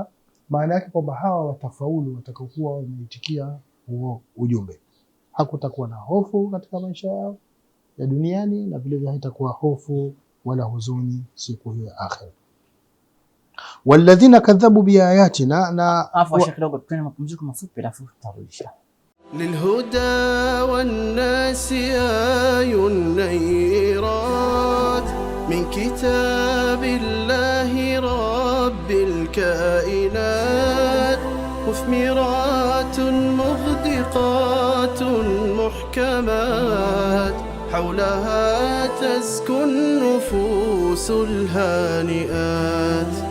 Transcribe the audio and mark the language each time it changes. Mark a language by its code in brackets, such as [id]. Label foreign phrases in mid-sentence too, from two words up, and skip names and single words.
[sw] Maana yake kwamba hawa watafaulu watakaokuwa wameitikia huo ujumbe. Hakutakuwa na hofu katika maisha yao ya duniani, na vile vile haitakuwa hofu wala huzuni siku hiyo ya akhira. [ar] والذين كذبوا بآياتنا, na [sw] afa shekhi dogo, tuna mapumziko mafupi alafu tutarudisha. [ar] للهدى والناس آي النيرات من كتاب الله رب الكائنات، مثمرات مغدقات محكمات، حولها تزكو النفوس الهانئات.